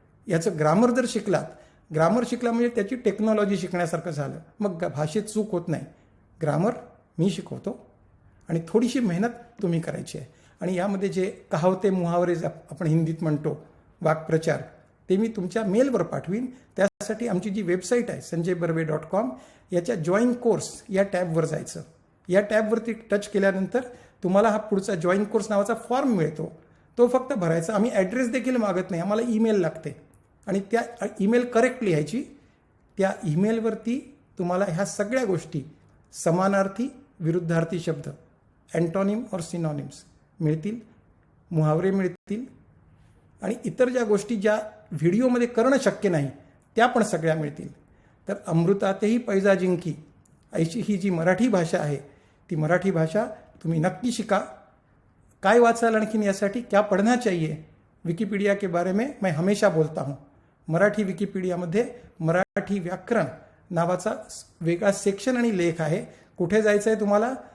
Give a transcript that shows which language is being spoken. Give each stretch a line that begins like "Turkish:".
Marathi: याचं ग्रामर जर शिकलात, ग्रामर शिकला म्हणजे त्याची टेक्नॉलॉजी शिकण्यासारखं झालं, मग भाषेत चूक होत नाही। ग्रामर मी शिकवतो आणि थोडीशी मेहनत तुम्ही करायची आहे। आणि यामध्ये जे कहावते मुहावरे आपण हिंदीत म्हणतो, वाक्प्रचार, ते मी तुमच्या मेलवर पाठवीन। त्यासाठी आमची जी वेबसाईट आहे sanjaybarve.com, याच्या जॉईन कोर्स या टॅबवर जायचं। या टॅबवरती टच केल्यानंतर तुम्हाला हा पुढचा जॉईन कोर्स नावाचा फॉर्म मिळतो, तो फक्त भरायचा। आम्ही ॲड्रेस देखील मागत नाही, आम्हाला ईमेल लागते आणि त्या ईमेल करेक्ट लिहायची। त्या ईमेलवरती तुम्हाला ह्या सगळ्या गोष्टी, समानार्थी, विरुद्धार्थी शब्द, अँटोनिम और सिनोनिम्स मिळतील, मुहावरे मिळतील आणि इतर ज्या गोष्टी ज्या व्हिडिओमध्ये करणं शक्य नाही त्या पण सगळ्या मिळतील। तर अमृतातेही पैजा जिंकी अशी ही जी मराठी भाषा आहे, ती मराठी भाषा तुम्ही नक्की शिका। काय वाचाल आणखीन यासाठी
Hindi: क्या पढ़ना चाहिए, विकिपीडिया के बारे में मैं हमेशा बोलता हूँ।
Marathi: मराठी विकिपीडियामध्ये मराठी व्याकरण नावाचा वेगळा सेक्शन आणि लेख आहे। कुठे जायचं आहे तुम्हाला?